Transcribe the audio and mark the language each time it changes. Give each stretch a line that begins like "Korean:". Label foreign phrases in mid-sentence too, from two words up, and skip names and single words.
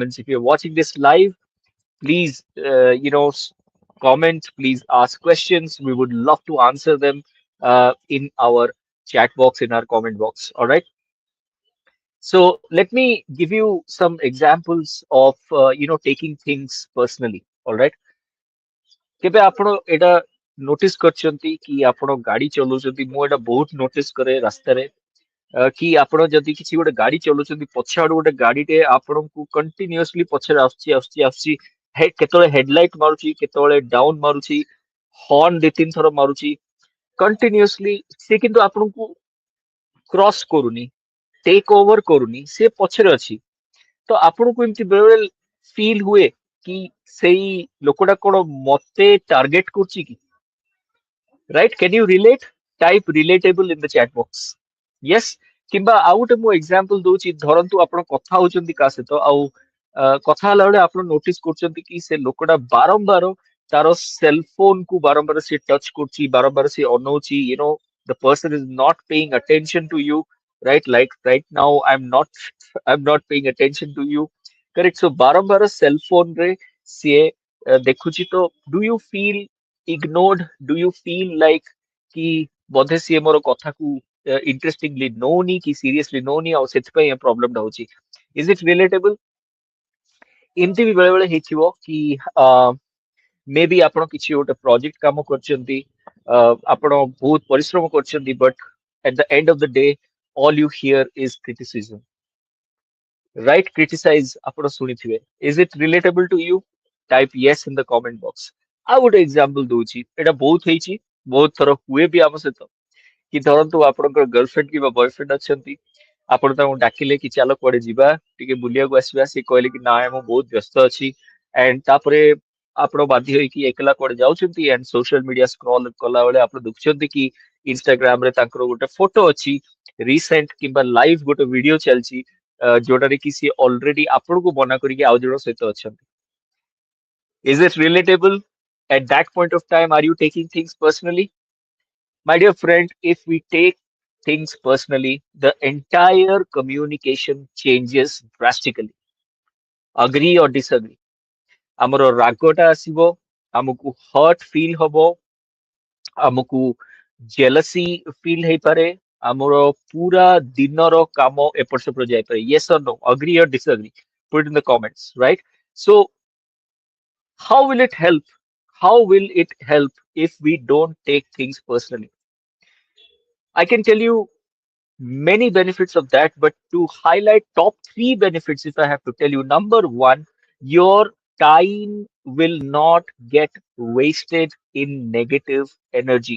English: If you're watching this live, please, comment, please ask questions. We would love to answer them in our chat box, in our comment box. All right. So let me give you some examples of taking things personally. All right.
Odia: କେବେ ଆପଣ ଏଇଟା ନୋଟିସ କରିଛନ୍ତି କି ଆପଣ ଗାଡି ଚଲାଉଛନ୍ତି? ମୁଁ ଏଇଟା ବହୁତ ନୋଟିସ କରେ ରାସ୍ତାରେ କି ଆପଣ ଯଦି କିଛି ଗୋଟେ ଗାଡି ଚଲାଉଛନ୍ତି, ପଛ ଆଡୁ ଗୋଟେ ଗାଡିଟେ ଆପଣଙ୍କୁ କଣ୍ଟିନ୍ୟୁଅସଲି ପଛରେ ଆସୁଛି। କେତେବେଳେ ହେଡଲାଇଟ ମାରୁଛି, କେତେବେଳେ ଡାଉନ ମାରୁଛି, ହର୍ନ ଦି ତିନି ଥର ମାରୁଛି କଣ୍ଟିନ୍ୟୁଅସଲି। ସେ କିନ୍ତୁ ଆପଣଙ୍କୁ କ୍ରସ୍ କରୁନି,
English: take over
Odia: କରୁନି, ସେ ପଛରେ ଅଛି। ତ ଆପଣଙ୍କୁ ଏମିତି ବେଳେବେଳେ ଫିଲ୍ ହୁଏ କି ସେଇ ଲୋକଟା କଣ ମତେ ଟାର୍ଗେଟ କରୁଛି କି?
English: Right? Can you relate? Type relatable in the chat box. Yes?
Odia: କିମ୍ବା ଆଉ ଗୋଟେ ମୁଁ ଏକ୍ସାମ୍ପଲ ଦଉଛି, ଧରନ୍ତୁ ଆପଣ କଥା ହଉଛନ୍ତି କାହା ସହିତ, ଆଉ କଥା ହେଲା ବେଳେ ଆପଣ ନୋଟିସ କରୁଛନ୍ତି କି ସେ ଲୋକଟା ବାରମ୍ବାର ତାର
English: cell phone
Odia: କୁ ବାରମ୍ବାର ସେ ଟଚ୍ କରୁଛି, ବାରମ୍ବାର ସେ ଅନଉଛି,
English: the person is not paying attention to you, right? Like right now I'm not paying attention to you. Correct? So
Odia: ବାରମ୍ବାର
English: cell phone
Odia: ରେ ସିଏ ଦେଖୁଛି। ତ
English: do you feel ignored? Do you feel like
Odia: କି ବୋଧେ ସିଏ ମୋର କଥାକୁ ଇଣ୍ଟରେଷ୍ଟିଂଲି ନଉନି କି ସିରିୟସଲି ନଉନି, ଆଉ ସେଥିପାଇଁ ଏ ପ୍ରୋବ୍ଲେମଟା ହଉଛି?
English: is it relatable?
Odia: ଏମିତି ବି ବେଳେ ବେଳେ ହେଇଥିବ କି ମେ ବି ଆପଣ କିଛି ଗୋଟେ ପ୍ରୋଜେକ୍ଟ କାମ କରିଛନ୍ତି, ଆପଣ ବହୁତ ପରିଶ୍ରମ କରିଛନ୍ତି, ବଟ୍
English: at the end of the day all you hear is criticism, right? Criticize
Odia: ଆପଣ ଶୁଣିଥିବେ।
English: Is it relatable to you? Type yes in the comment box.
Odia: ଆଉ ଗୋଟେ ଏକ୍ସାମ୍ପଲ ଦଉଛି, ଏଇଟା ବହୁତ ହେଇଛି, ବହୁତ ଥର ହୁଏ ବି ଆମ ସହିତ। କି ଧରନ୍ତୁ ଆପଣଙ୍କର ଗର୍ଲଫ୍ରେଣ୍ଡ କିମ୍ବା ବୟଫ୍ରେଣ୍ଡ ଅଛନ୍ତି, ଆପଣ ତାଙ୍କୁ ଡାକିଲେ କି ଚାଲ କୁଆଡେ ଯିବା, ଟିକେ ବୁଲିବାକୁ ଆସିବା, ସେ କହିଲେ କି ନାଇଁ ମୁଁ ବହୁତ ବ୍ୟସ୍ତ ଅଛି। ଆଣ୍ଡ ତାପରେ ଆପଣ ବାଧ୍ୟ ହେଇକି ଏକଲା କୁଆଡେ ଯାଉଛନ୍ତି, ଆଣ୍ଡ
English: social media scroll
Odia: କଲା ବେଳେ ଆପଣ ଦେଖୁଛନ୍ତି କି ଇନଷ୍ଟାଗ୍ରାମ ରେ ତାଙ୍କର ଗୋଟେ ଫଟୋ ଅଛି, ରିସେଣ୍ଟ କିମ୍ବା ଲାଇଭ ଗୋଟେ ଭିଡିଓ ଚାଲିଛି, ଯୋଉଟାରେ କି ସିଏ ଅଲରେଡି ଆପଣଙ୍କୁ ମନା କରିକି ଆଉ ଜଣଙ୍କ ସହିତ ଅଛନ୍ତି।
English: Is it relatable? At that point of time, are you taking things personally? My dear friend, if we take things personally, the entire communication changes drastically. Agree or disagree?
Odia: ଆମର ରାଗଟା ଆସିବ, ଆମକୁ
English: hurt feel
Odia: ହବ, ଆମକୁ
English: jealousy feel
Odia: ହେଇପାରେ, ଆମର ପୁରା ଦିନର କାମ ଏପଟ ସେପଟ ଯାଇପାରେ।
English: Yes or no? Agree or disagree? Put it in the comments, right? So how will it help? How will it help if we don't take things personally? I can tell you many benefits of that, but to highlight top three benefits, if I have to tell you, number one, your time will not get wasted in negative energy.